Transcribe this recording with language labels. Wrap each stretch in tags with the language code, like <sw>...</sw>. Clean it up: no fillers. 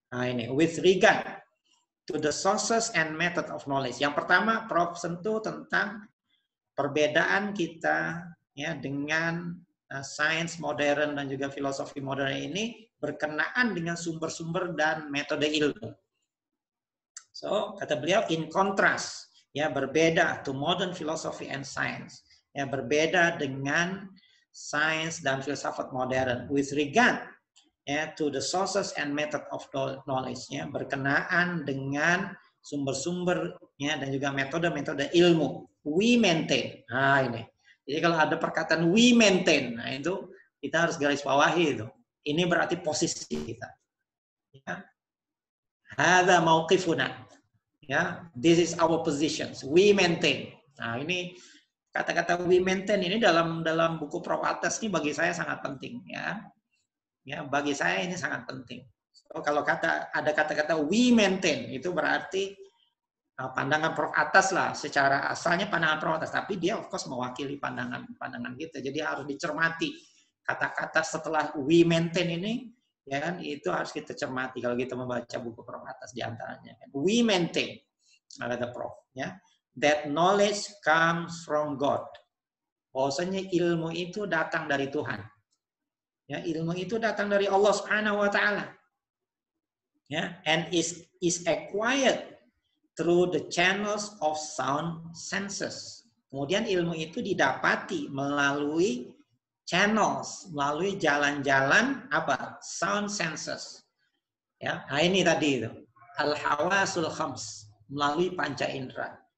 <en>Nah ini, with regard to the sources and method of knowledge.</en> <id>Yang pertama, Prof sentuh tentang perbedaan kita ya dengan sains modern dan juga filosofi modern ini berkenaan dengan sumber-sumber dan metode ilmu.</id> <en>So,</en> <id>kata beliau</id> <en>in contrast,</en> <id>ya berbeda</id> <en>to modern philosophy and science.</en> <id>Ya berbeda dengan sains dan filsafat modern.</id> <en>With regard to the sources and method of knowledge,</en> <id>ya, berkenaan dengan sumber-sumber ya, dan juga metode-metode ilmu.</id> <en>We maintain.</en> <id>Nah ini. Jadi kalau ada perkataan</id> <en>we maintain,</en> <id>nah itu kita harus garis bawahi itu. Ini berarti posisi kita.</id> <ar>Ya. Hadza mauqifuna.</ar> <en>Ya, this is our positions. We maintain.</en> <id>Nah ini kata-kata</id> <en>we maintain</en> <id>ini dalam buku Prof Atas ini bagi saya sangat penting ya. Ya, bagi saya ini sangat penting. So, kalau ada kata-kata</id> <en>we maintain,</en> <id>itu berarti pandangan Prof Atas lah. Secara asalnya pandangan Prof Atas, tapi dia</id> <en>of course</en> <id>mewakili pandangan kita. Jadi harus dicermati kata-kata setelah</id> <en>we maintain</en> <id>ini, ya kan? Itu harus kita cermati kalau kita membaca buku Prof Atas di antaranya.</id> <en>We maintain, kata Prof. Ya, that knowledge comes from God.</en> <id>Bahwasanya ilmu itu datang dari Tuhan. Ya, ilmu itu datang dari Allah Subhanahu wa taala.</id> <en>Ya, and is acquired through the channels of sound senses.</en> <id>Kemudian ilmu itu didapati melalui channels, melalui jalan-jalan apa? Sound senses. Ya, nah ini tadi itu. Al-hawasul khams, melalui panca indera.</id>